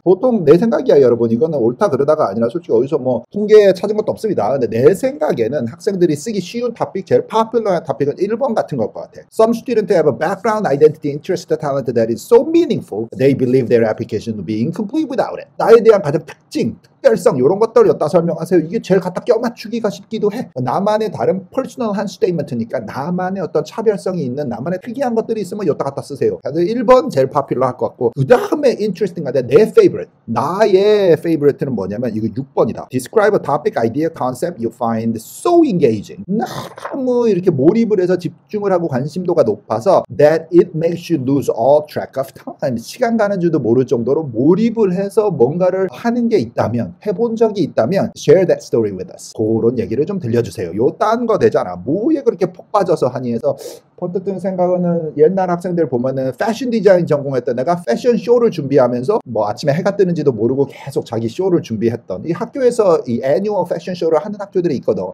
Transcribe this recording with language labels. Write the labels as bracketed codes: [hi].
[ko] 보통 내 생각이야 여러분, 이거는 옳다 그러다가 아니라 솔직히 어디서 뭐 통계 찾은 것도 없습니다. 근데 내 생각에는 학생들이 쓰기 쉬운 토픽, 제일 popular한 토픽은 1번 같은 걸 것 같아. [en] Some students have a background, identity, interest, talent that is so meaningful they believe their application will be incomplete without it. [ko] 나에 대한 가장 특징, 특별성 이런 것들을 여기다 설명하세요. 이게 제일 갖다 껴맞추기가 쉽기도 해. 나만의 다른 퍼스널한 스테이트먼트니까 나만의 어떤 차별성이 있는 나만의 특이한 것들이 있으면 여기다 갖다 쓰세요. 그래서 1번 제일 파퓰러 할 것 같고, 그 다음에 interesting한데 내 favorite, 나의 favorite는 뭐냐면 이거 6번이다. [en] Describe a topic, idea, concept you find so engaging. [ko] 너무 이렇게 몰입을 해서 집중을 하고 관심도가 높아서 [en] that it makes you lose all track of time. [ko] 시간 가는 줄도 모를 정도로 몰입을 해서 뭔가를 하는 게 있다면, 해본 적이 있다면 [en] share that story with us. [ko] 그런 얘기를 좀 들려주세요. 요 딴 거 되잖아. 뭐에 그렇게 폭 빠져서 하니 해서 번뜩 드는 생각은, 옛날 학생들 보면은 패션 디자인 전공했던 애가 패션 쇼를 준비하면서 뭐 아침에 해가 뜨는지도 모르고 계속 자기 쇼를 준비했던, 이 학교에서 이 애니얼 패션 쇼를 하는 학교들이 있거든.